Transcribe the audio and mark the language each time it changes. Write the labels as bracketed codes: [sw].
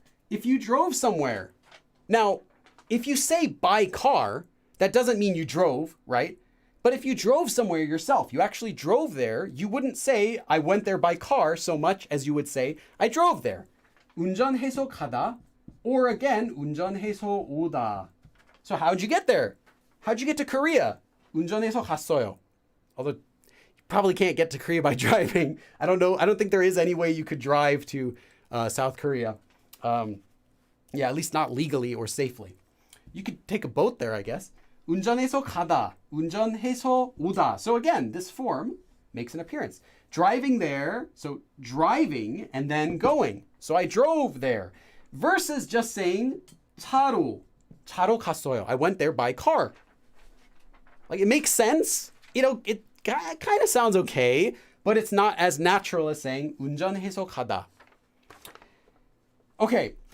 [en] If you drove somewhere. Now, if you say by car, that doesn't mean you drove, right? But if you drove somewhere yourself, you actually drove there, you wouldn't say I went there by car so much as you would say I drove there. [ko] 운전해서 가다, [en] or again, [ko] 운전해서 오다. [en] So how'd you get there? How'd you get to Korea? [ko] 운전해서 갔어요. [en] Although you probably can't get to Korea by driving. I don't know. I don't think there is any way you could drive to South Korea. Yeah, at least not legally or safely. You could take a boat there, I guess. [ko] 운전해서 가다, 운전해서 오다. [en] So again, this form makes an appearance. Driving there, so driving and then going. So I drove there. Versus just saying [ko] 차로 갔어요. [en] I went there by car. Like, it makes sense. You know, it kind of sounds okay, but it's not as natural as saying [ko] 운전해서 가다. [en] Okay.